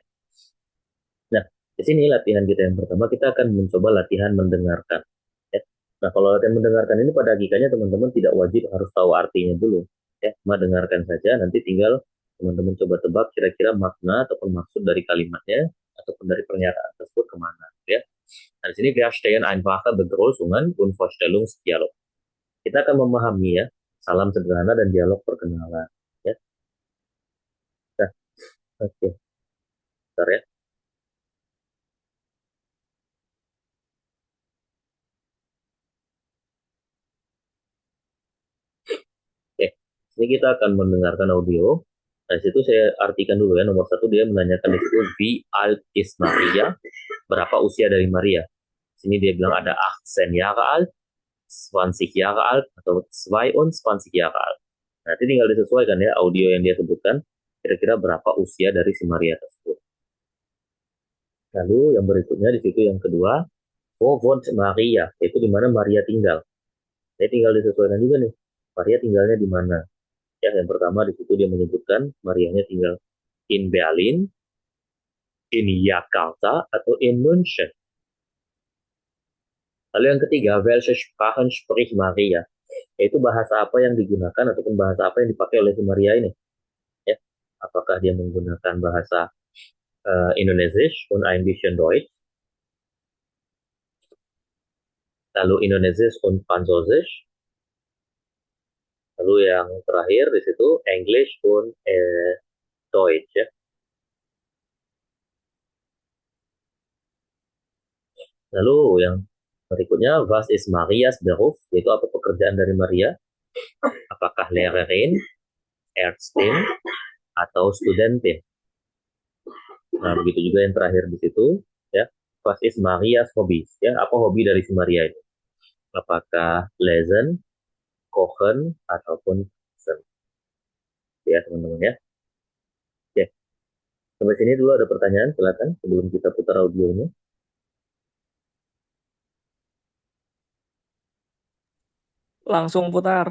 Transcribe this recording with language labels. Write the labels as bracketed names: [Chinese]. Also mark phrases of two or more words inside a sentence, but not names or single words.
[Indonesian] Nah, di sini latihan kita yang pertama, kita akan mencoba latihan mendengarkan. Ya. Nah, kalau latihan mendengarkan ini pada hakikatnya teman-teman tidak wajib harus tahu artinya dulu. Ya, cuma dengarkan saja, nanti tinggal teman-teman coba tebak kira-kira makna ataupun maksud dari kalimatnya, ataupun dari pernyataan tersebut kemana. Ya. Nah, di sini [German] wir stehen einfache Begrüßungen und Vorstellungsdialog. [Indonesian] Kita akan memahami ya, salam sederhana dan dialog perkenalan. Ya. Nah, oke. Bentar ya. Oke, ini kita akan mendengarkan audio. Nah, di situ saya artikan dulu ya. Nomor satu dia menanyakan di situ, [German] Wie alt ist Maria? [Indonesian] Berapa usia dari Maria? Sini dia bilang ada 18 [German] Jahre alt, [Indonesian] 20 [German] Jahre alt, [Indonesian] atau 22 [German] Jahre alt. [Indonesian] Nanti tinggal disesuaikan ya audio yang dia sebutkan. Kira-kira berapa usia dari si Maria tersebut. Lalu yang berikutnya di situ yang kedua, [German] Wo wohnt Maria? [Indonesian] Itu di mana Maria tinggal. Saya tinggal disesuaikan juga nih. Maria tinggalnya di mana? Ya, yang pertama di situ dia menyebutkan Marianya tinggal in Berlin, in Jakarta, atau in München. Lalu yang ketiga, [German] welche Sprachen spricht Maria? [Indonesian] Yaitu bahasa apa yang digunakan ataupun bahasa apa yang dipakai oleh si Maria ini. Ya, apakah dia menggunakan bahasa [German] Indonesisch und ein bisschen Deutsch, [Indonesian] lalu [German] Indonesisch und Französisch, [Indonesian] lalu yang terakhir di situ [German] English und Deutsch [Indonesian] ya. Lalu yang berikutnya, [German] was ist Marias Beruf? [Indonesian] Yaitu apa pekerjaan dari Maria? [German] Apakah Lehrerin, Ärztin, [Indonesian] atau Studentin? Nah, begitu juga yang terakhir di situ, ya. [German] Was ist Marias Hobbies? [Indonesian] Ya, apa hobi dari si Maria ini? [German] Apakah Lesen, Kochen, [Indonesian] ataupun Sen? Ya, teman-teman ya. Oke. Sampai sini dulu ada pertanyaan, silakan sebelum kita putar audionya. Langsung putar.